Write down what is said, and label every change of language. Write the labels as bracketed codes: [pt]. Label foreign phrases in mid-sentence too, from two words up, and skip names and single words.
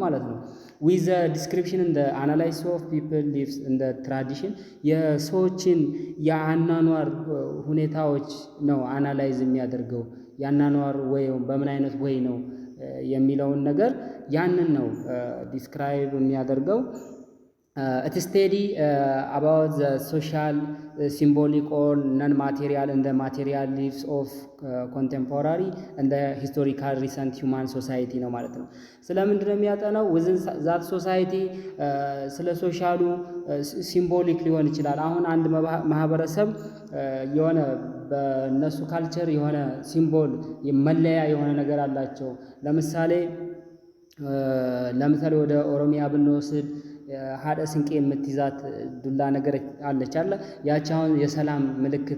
[am] ማለት ነው። [en] with description [am] እንደ [en] analysis of people lives [am] እንደ ትራዲሽን የሰዎችን የአናኗር ሁኔታዎች ነው አናላይዝ የሚያደርገው። የአናኗር ወይ በምን አይነት ወይ ነው የሚለውን ነገር ያንን ነው ዲስክራይብ የሚያደርገው። [en] it study about the social symbolic or non-material and the material lives of contemporary and the historical recent human society [am] ነው ማለት ነው። ስለምንድነው የሚያጠናው? [en] within that society [am] ስለ ሶሻሉ ሲምቦሊክ ሊሆን ይችላል። አሁን አንድ ማህበረሰብ የሆነ በእነሱ ካልቸር የሆነ ሲምቦል መለያ የሆነ ነገር አላቸው። ለምሳሌ ወደ ኦሮሚያ ብንወስድ ሀደ ስንቄ የምትይዛት ዱላ ነገር አለች አለ ያቺ አሁን የሰላም ምልክት